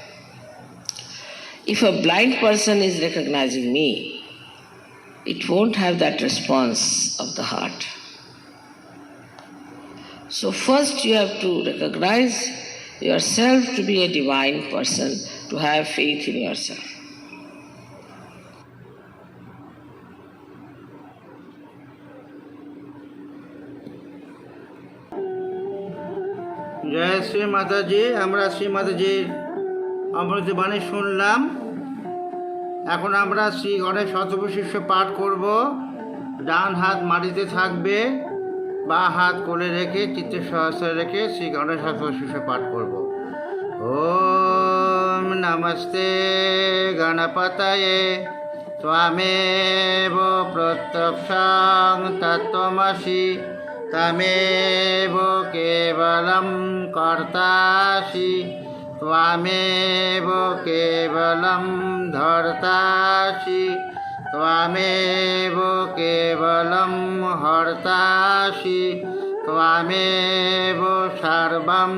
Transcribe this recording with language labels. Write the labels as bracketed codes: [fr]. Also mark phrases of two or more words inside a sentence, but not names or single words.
[en] If a blind person is recognizing me, it won't have that response of the heart. So first you have to recognize yourself to be a divine person, to have faith in yourself. [bn] জয় শ্রী মাতাজি। আমরা শ্রী মাতাজির অমৃত বাণী শুনলাম। এখন আমরা শ্রী গণেশ শতবশিষ্য পাঠ করব। ডান হাত মাটিতে থাকবে, বা হাত কোলে রেখে চিত্তে সহস্রে রেখে শ্রী গণেশ শতবশিষ্য পাঠ করব। [sa] ওম নমস্তে গণপতয়ে ত্বমেব প্রত্যক্ষং তত্ত্বমসি তমেব কেবলম কর্তাসি ত্বমেব কেবলম ধর্তাসি ত্বমেব কেবলম হর্তাসি ত্বমেব সর্বং